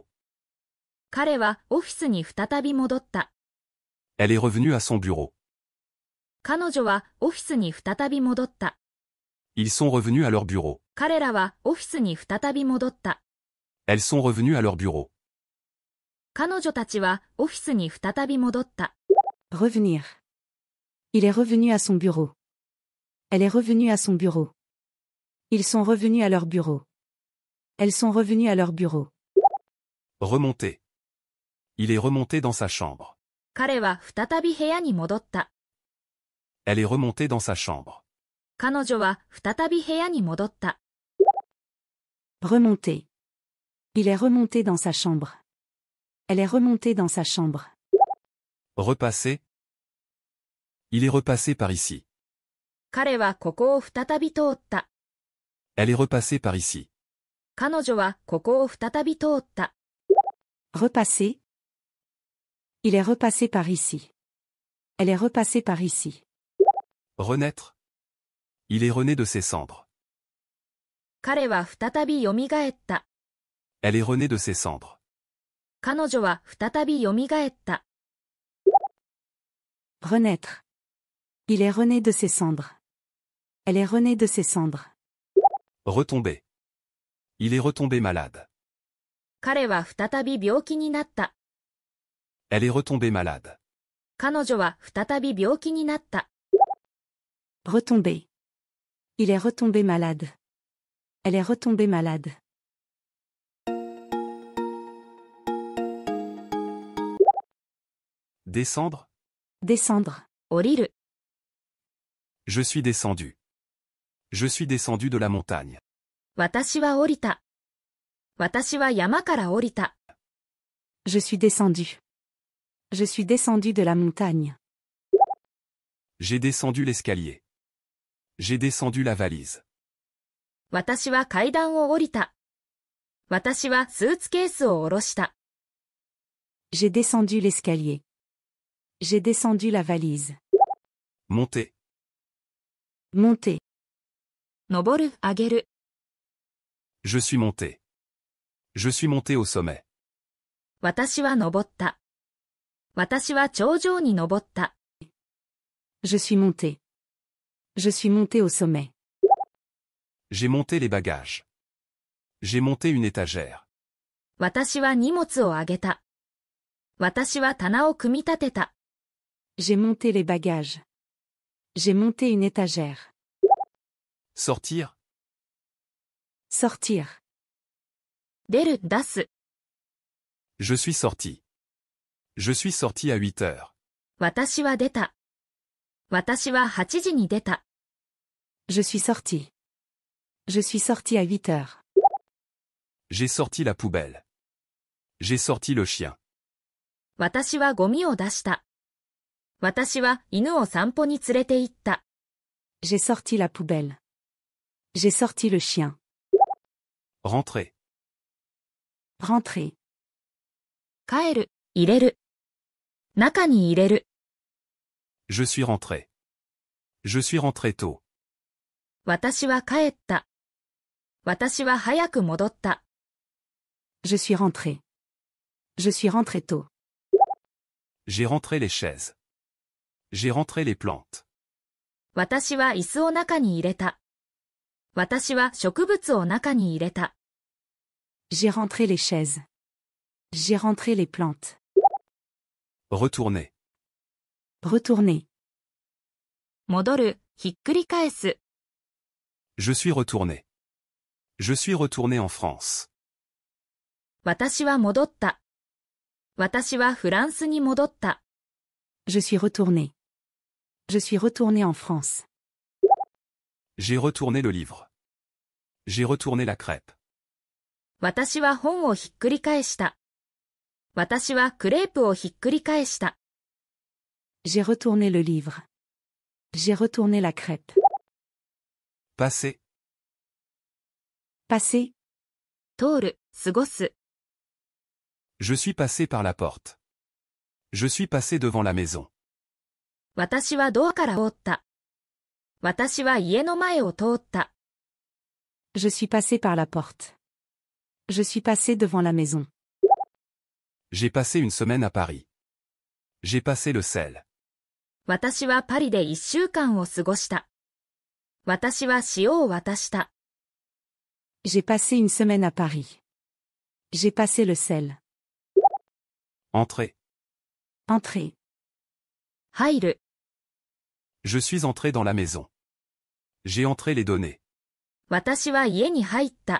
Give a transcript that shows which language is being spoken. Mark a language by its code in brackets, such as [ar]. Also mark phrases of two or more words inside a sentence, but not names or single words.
[ja] 彼はオフィスに再び戻った。 [fr] Elle est revenue à son bureau. [ja] 彼女はオフィスに再び戻った。 [fr] Ils sont revenus à leur bureau. [ja] 彼らはオフィスに再び戻った。 [fr] Elles sont revenues à leur bureau. [ja] 彼女たちはオフィスに再び戻った。 [fr] Revenir. Il est revenu à son bureau. Elle est revenue à son bureau. Ils sont revenus à leur bureau. Elles sont revenues à leur bureau. Remonter. Il est remonté dans sa chambre. [ja] 彼は再び部屋に戻った。 [fr] Elle est remontée dans sa chambre. [ja] 彼女は再び部屋に戻った。 [fr] Remonter. Il est remonté dans sa chambre. Elle est remontée dans sa chambre. Repasser. Il est repassé par ici. [ja] 彼はここを再び通った。 [fr] Elle est repassée par ici. [ja] 彼女はここを再び通った。 [fr] Repasser. Il est repassé par ici. Elle est repassée par ici. Renaître. Il est rené de ses cendres. [ja] 彼は再び蘇った。 [fr] Elle est renée de ses cendres. [ja] 彼女は再び蘇った。 [fr] Renaître. Il est rené de ses cendres. Elle est renée de ses cendres. Retomber. Il est retombé malade. [ja] 彼は再び病気になった。 [fr] Elle est retombée malade. [ja] 彼女は再び病気になった。 [fr] Retomber. Il est retombé malade. Elle est retombée malade. Descendre. Descendre. [ja] 降りる。 [fr] Je suis descendu. Je suis descendu de la montagne. [ja] 私は降りた。私は山から降りた。 [fr] Je suis descendu. Je suis descendu de la montagne. J'ai descendu l'escalier. J'ai descendu la valise. [ja] 私は階段を降りた。私はスーツケースを下ろした。 [fr] J'ai descendu l'escalier. J'ai descendu la valise. Monter. Monter. [ja] 登る、上げる。 [fr] Je suis monté. Je suis monté au sommet. [ja] 私は登った。私は頂上に登った。 [fr] Je suis monté. Je suis monté au sommet. J'ai monté les bagages. J'ai monté une étagère. [ja] 私は荷物を上げた。私は棚を組み立てた。 [fr] J'ai monté les bagages. J'ai monté une étagère. Sortir. Sortir. [ja] 出る、出す。 [fr] Je suis sorti. Je suis sorti à 8 heures. [ja] 私は出た。私は8時に出た。 [fr] Je suis sorti. Je suis sorti à 8 heures. J'ai sorti la poubelle. J'ai sorti le chien. [ja] 私はゴミを出した。私は犬を散歩に連れて行った。 [fr] J'ai sorti la poubelle. J'ai sorti le chien. Rentrer. Rentrer. [ja] 帰る、入れる。中に入れる。 [fr] Je suis rentré. Je suis rentré tôt. [ja] 私は帰った。私は早く戻った。 [fr] Je suis rentré. Je suis rentré tôt. J'ai rentré les chaises. J'ai rentré les plantes. [ja] 私は椅子を中に入れた。私は植物を中に入れた。 [fr] J'ai rentré les chaises. J'ai rentré les plantes. Retourner. Retourner. [ja] 戻る、ひっくり返す。 [fr] Je suis retourné. Je suis retourné en France. [ja] 私は戻った。私はフランスに戻った。 [fr] Je suis retourné. Je suis retourné en France. J'ai retourné le livre. J'ai retourné la crêpe. [ja] 私は本をひっくり返した。私はクレープをひっくり返した。 [fr] J'ai retourné le livre. J'ai retourné la crêpe. Passer. Passer. [ja] 通る、過ごす。 [fr] Je suis passé par la porte. Je suis passé devant la maison. [ja] 私はドアから通った。私は家の前を通った。 [fr] Je suis passé par la porte. Je suis passé devant la maison. J'ai passé une semaine à Paris. J'ai passé le sel. [ja] 私はパリで1週間を過ごした。私は塩を渡した。 [fr] J'ai passé une semaine à Paris. J'ai passé le sel. Entrer. Entrer. [ja] 入る。 [fr] Je suis entré dans la maison. J'ai entré les données. [ja] 私は家に入った。